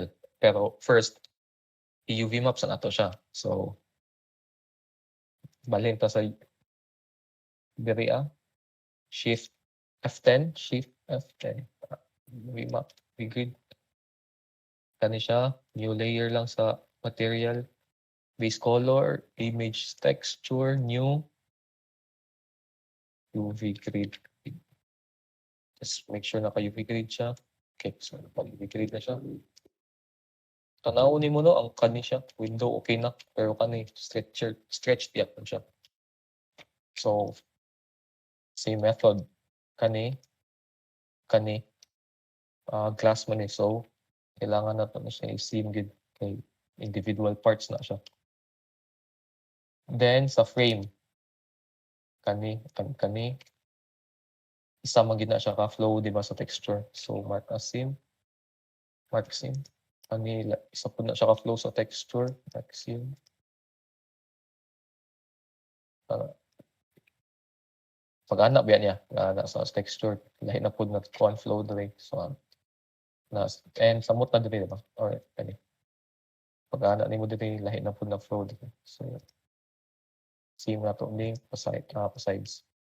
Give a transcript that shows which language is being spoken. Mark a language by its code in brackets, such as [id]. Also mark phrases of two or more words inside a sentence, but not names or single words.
[ceb] Pero first, i-UV map sa nato siya. So, balhin ta sa diri Shift F10, Shift F10. [en] UV map, grid. [ceb] Kani siya, [en] new layer [ceb] lang sa material. [en] Base color, image texture, new UV grid. Just make sure [ceb] naka-UV grid siya. Okay, so naka-UV grid na siya. Tanaw ni mo no, ang kani siya. Window okay na. Pero kani, stretch tiyak na siya. [en] So, same method. [ceb] Kani, glass man eh. So, kailangan na to na siya i-seam gid kay [en] individual parts [ceb] na siya. Then, sa frame, kani, isa man gid na siya ka-flow, di ba, sa texture. [en] So, mark as seam. Mark seam. [ceb] Kani, isa po na siya ka-flow sa texture. [en] Mark seam. [ceb] Pag-ana ba niya na sa texture lahi na pud na kuan flow diri so na and samot na diri ba or kani pag-ana nimo diri lahi na pud na flow diri so same na to ni pa sides